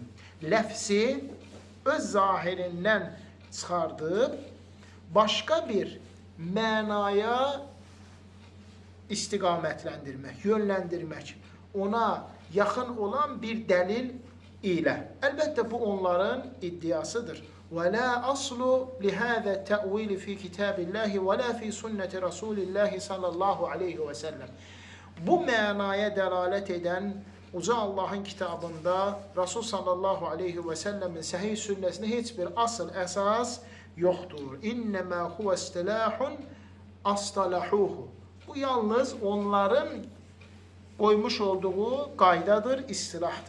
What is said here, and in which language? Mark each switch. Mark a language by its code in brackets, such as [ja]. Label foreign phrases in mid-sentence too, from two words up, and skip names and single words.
[az] Ləfsi öz zahirindən çıxardıb başqa bir mənaya istiqamətləndirmək, yönləndirmək, ona yaxın olan bir dəlil ilə. Əlbəttə, bu onların iddiasıdır. [ar] وَلَا أَصْلُ لِهَذَا التَّأْوِيلِ فِي كِتَابِ اللّٰهِ وَلَا فِي سُنَّةِ رَسُولِ اللّٰهِ صلى الله عليه وسلم. [az] Bu mənaya dəlalət edən Uca Allahın kitabında Rasul [ar] صلى الله عليه وسلم [az] səhih sünnəsində heç bir asıl, əsas yoxdur. [ar] إنما هو اصطلاح اصطلحوه. [az] Bu yalnız onların qoymuş olduğu qaydadır, istilahdır.